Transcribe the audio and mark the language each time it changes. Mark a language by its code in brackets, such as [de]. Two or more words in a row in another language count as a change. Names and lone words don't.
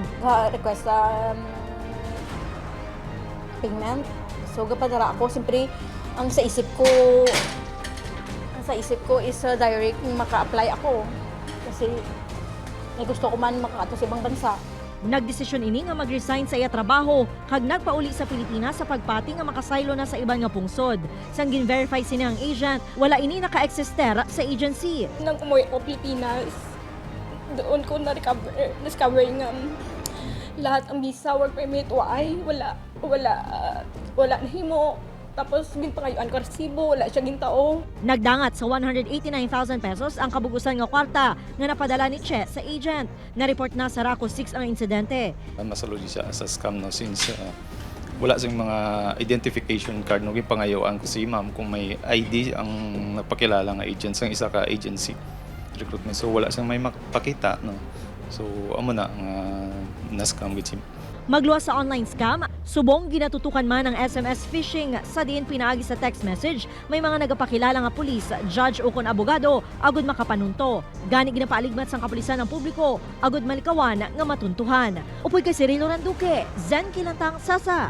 [en] Request payment. [hil] So gapadara ako, siyempre ang sa isip ko is direct maka-apply ako. [tl] Kasi may gusto ko man makaato sa ibang bansa. [hil] Nagdesisyon ini nga mag-resign sa iya trabaho kag nagpauli sa Pilipinas sa pagpati nga makasaylo na sa iban nga pungsod. Sang gin-verify sini ang agent, wala ini naka-exister sa agency. [tl] Nang umuwi ako Pilipinas, doon ko na-discover nga lahat ang visa, work permit, wala na himo. [hil] Tapos ginpangayuan ko resibo, wala siya gintao. Nagdangat sa 189,000 pesos ang kabugusan nga kwarta nga napadala ni Che sa agent. Na-report na sa RACO 6 ang insidente. Nasaluli siya sa scam no, since wala siyang mga [en] identification card [hil] no, gipangayuan ko si ma'am kung may ID ang napakilala nga agent sa isa ka [en] agency recruitment. [hil] So wala siyang may makapakita no. So amo na na-scam [en] with him. [hil] Magluwas sa online scam, subong ginatutukan man ang [en] SMS phishing [hil] sa diin pinaagi sa [en] text message, [hil] may mga nagapakilala nga pulis, judge o kon abogado, agud makapanunto. Gani ginapaaligmat sang kapulisan ng publiko, agud malikawan nga matuntuhan. Upoy kay Cirilo Randuque, Zen Kilantang, Sasa.